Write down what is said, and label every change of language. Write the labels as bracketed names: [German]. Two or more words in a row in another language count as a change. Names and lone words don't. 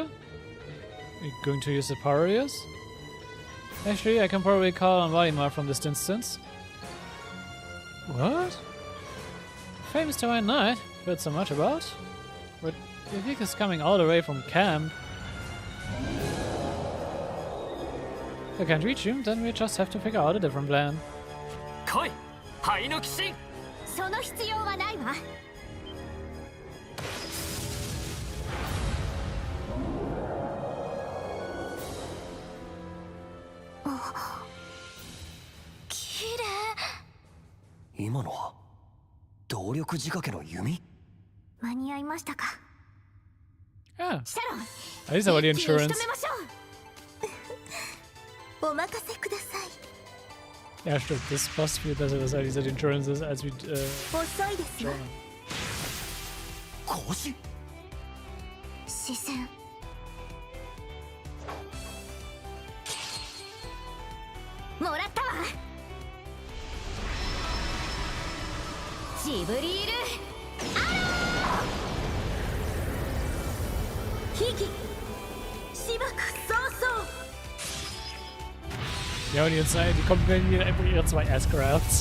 [English] Are you going to use the power areas? Actually, I can probably call on Valimar from this distance. What? Famous Divine Knight? Heard so much about? But if he is coming all the way from camp, I can't reach him, then we just have to figure out a different plan. [Japanese] 来い、灰の騎士。その必要はないわ。きれい。今のは動力仕掛けの弓？間に合いましたか。 [English] Yeah. [Japanese] シャロン。 [English] At least I want the [Japanese] 一気に仕 [English] insurance. [Japanese] 留めましょう。お任せください。 [German] Ja, stimmt. Das ist fast viel besser, dass er diese Insurance ist, als wie, [Japanese] 遅いですわ。腰？視線。もらったわ。ジブリールアロー。ヒギ。しばく早々。 [German] Ja, und jetzt die kombinieren einfach ihre 2 Aircrafts.